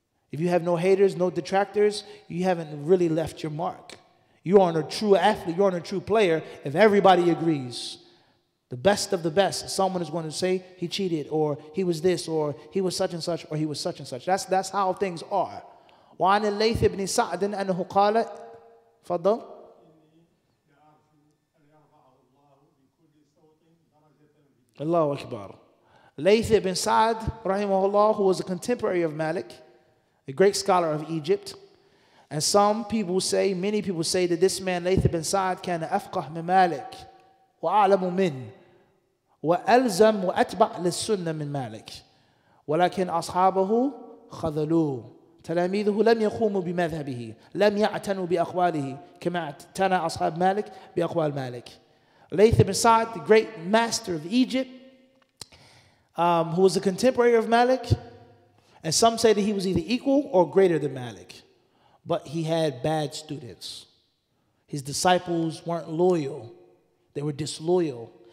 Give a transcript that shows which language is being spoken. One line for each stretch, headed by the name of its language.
English: If you have no haters, no detractors, you haven't really left your mark. You aren't a true athlete, you aren't a true player if everybody agrees. The best of the best, someone is going to say he cheated, or he was this, or he was such and such, or he was such and such. That's how things are.
Arabic: وعن الليث بن سعد أنه قال فضل Allahu Akbar.
English: Layth ibn Sa'd, rahimahullah, who was a contemporary of Malik, a great scholar of Egypt. And some people say, many people say that this man, Layth ibn Sa'd,
Arabic: كان أفقه من مالك وأعلم منه وألزم وأتبع للسنة من مالك ولكن أصحابه خذلوه. تلاميذه لم يقوموا بمذهبه لم يعتنوا بأقواله كما اعتنى أصحاب مالك بأقوال مالك.
English: Layth ibn Sa'd, the great master of Egypt, who was a contemporary of Malik, and some say that he was either equal or greater than Malik, but he had bad students. His disciples weren't loyal; they were disloyal.